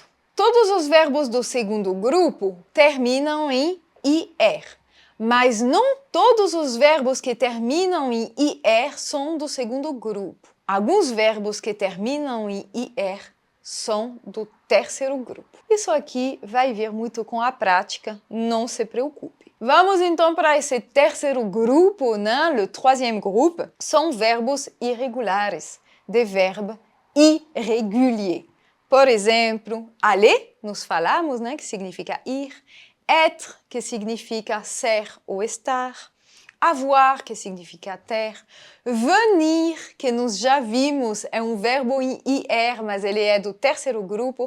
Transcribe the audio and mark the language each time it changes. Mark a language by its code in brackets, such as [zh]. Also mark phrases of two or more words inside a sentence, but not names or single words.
[pt] Todos os verbos do segundo grupo terminam em IR, mas não todos os verbos que terminam em IR são do segundo grupo. Alguns verbos que terminam em IR são do terceiro grupo. Isso aqui vai vir muito com a prática, não se preocupe. Vamos então para esse terceiro grupo, né? [fr] Le troisième groupe, [pt] são verbos irregulares, de verbo irrégulier. Por exemplo, aller, nós falamos, né? Que significa ir, être, que significa ser ou estar, avoir, que significa ter, venir, que nós já vimos, é um verbo em IR, mas ele é do terceiro grupo.